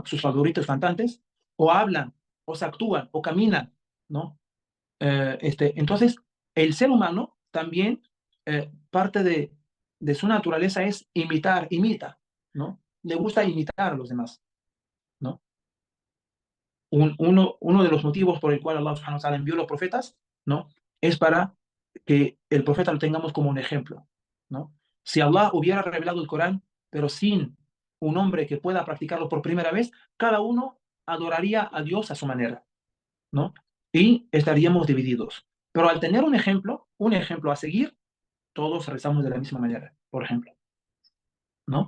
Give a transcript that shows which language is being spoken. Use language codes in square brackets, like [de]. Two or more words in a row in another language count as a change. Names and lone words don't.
[es] Sus favoritos cantantes, o hablan, o se actúan, o caminan, ¿no? Entonces, el ser humano también, parte de su naturaleza es imita, ¿no? Le gusta imitar a los demás, ¿no? Uno de los motivos por el cual Allah [ar] سبحانه وتعالى [es] envió los profetas, ¿no? Es para que el profeta lo tengamos como un ejemplo, ¿no? Si Allah hubiera revelado el Corán, pero sin un hombre que pueda practicarlo por primera vez, cada uno adoraría a Dios a su manera, ¿no? Y estaríamos divididos. Pero al tener un ejemplo a seguir, todos rezamos de la misma manera, por ejemplo, ¿no?